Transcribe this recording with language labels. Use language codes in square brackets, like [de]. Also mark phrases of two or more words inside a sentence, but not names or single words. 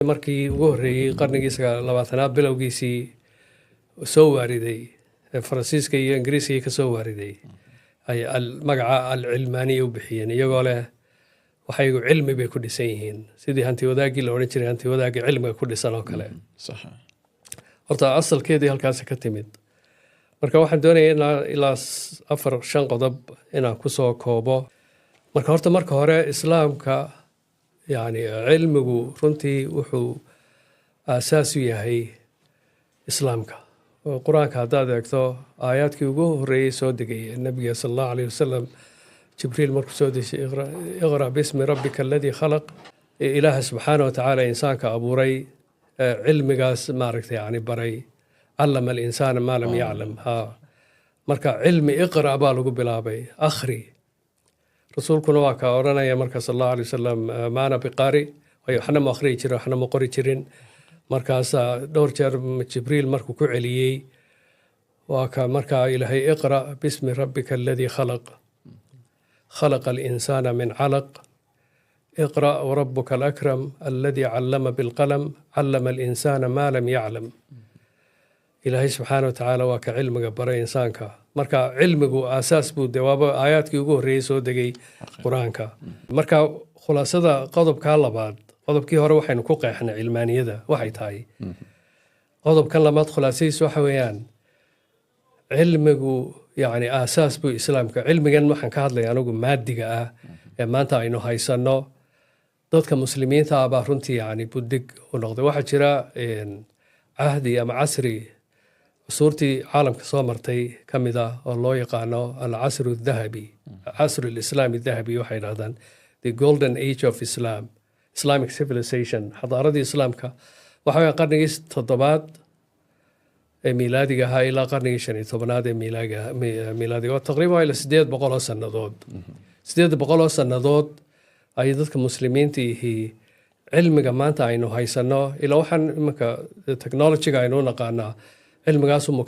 [so] markii ugu horreeyey qarnigiisa 20aad bilowgiisii soo waariday Faransiiska iyo Ingiriiska ka soo waariday ay magaca al-cilmaaniya u bixiyeen iyagoo leh waxay cilmi bay ku dhisan yihiin sidii hanti wadaagii la oran jiray hanti wadaagii cilmiga ku dhisan oo kale [ar] صح [so] horta asalkeedii halkaas ka timid marka waxaan doonayaa ilaa 4-5 qodob inaan ku soo koobo marka hore islaamka [ar] يعني علمه [so] runtii wuxuu aasaas u yahay islaamka quraanka hadaad eegto aayaadkii ugu horeeyay soo degay nabiga [ar] صلى الله عليه وسلم [so] jibriil markuu soo dejiyay [ar] اقرأ باسم ربك الذي خلق [so] ilaah [ar] سبحانه وتعالى [so] insaanka abuuray cilmigaas maaragtay yani baray [ar] علم الإنسان ما لم يعلم [so] marka cilmi iqra baa lagu bilaabay akhri rasuulkuna waa ka oranaya marka [ar] صلى الله عليه وسلم ما أنا بقارئ [so] way waxna ma akhri jirin waxna ma qori jirin markaas dhowr jeer jibriil markuu ku celiyay waa ka marka ilaahay [ar] اقرأ باسم ربك الذي خلق خلق الإنسان من علق اقرأ وربك الأكرم الذي علم بالقلم علم الإنسان ما لم يعلم إلهي سبحانه وتعالى وكعلم برا إنسانك [so] marka cilmigu aasaas buu jawaabo aayaadkii ugu horeeyay soo degay quraanka marka khulaasada qodobka labaad qodobkii hore waxaynu ku qeexnay cilmaaniyada waxay tahay qodobkan labaad khulaasadiisu waxa weeyaan cilmigu yani aasaas buu islaamka cilmigan waxaan ka hadlayaa anigu maadiga ah ee maanta aynu haysano dadka muslimiinta ah baa runtii yani budig u noqday waxa jira ahdi ama casri suurtii caalamka soo martay kamida oo loo yaqaano [ar] العصر الذهبي عصر الإسلامي الذهبي [so] waxay yiraahdaan [en] the golden age of Islam Islamic civilization [so] xadaaradii islaamka waxa weeye qarnigii 7aad ee miilaadiga ahaa ilaa qarnigii 15aad ee miilaadiga oo taqriiban ilaa 800 sanadood 800 sanadood ay dadka muslimiinta yihiin cilmiga maanta aynu haysano ilaa waxaan imanka technology-ga aynu naqaanaa cilmigaas uu